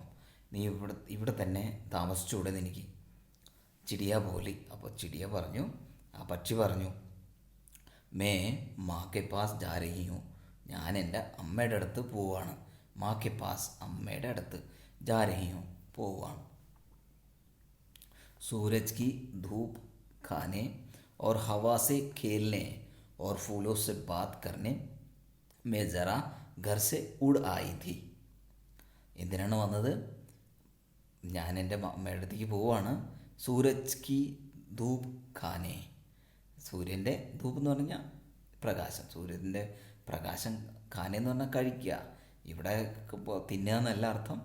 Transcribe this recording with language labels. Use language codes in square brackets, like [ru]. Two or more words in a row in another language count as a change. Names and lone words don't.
[ml] നീ ഇവിടെ തന്നെ താമസിച്ചുകൂടെ എനിക്ക്? [hi] चिड़िया बोली. [ml] അപ്പോൾ ചിടിയ പറഞ്ഞു, ആ പക്ഷി പറഞ്ഞു, [hi] मैं माँ के पास जा रही हूँ. [ml] ഞാൻ എൻ്റെ അമ്മയുടെ അടുത്ത് പോവാണ്. [hi] माँ के पास [ml] അമ്മയുടെ അടുത്ത് [hi] जा रही हूँ [ml] പോവുകയാണ്. [hi] सूरज की धूप खाने और हवा से खेलने और फूलों से बात करने में ज़रा घर से उड़ आई थी. [ml] എന്തിനാണ് വന്നത്? ഞാൻ എൻ്റെ അമ്മയുടെ അടുത്തേക്ക് പോവുകയാണ്. [hi] सूरज की धूप खाने, [ml] സൂര്യൻ്റെ ധൂപ് എന്ന് പറഞ്ഞാൽ പ്രകാശം, സൂര്യൻ്റെ പ്രകാശം, ഖാനെ എന്ന് പറഞ്ഞാൽ കഴിക്കുക. ഇവിടെ തിന്നുക എന്നല്ല അർത്ഥം.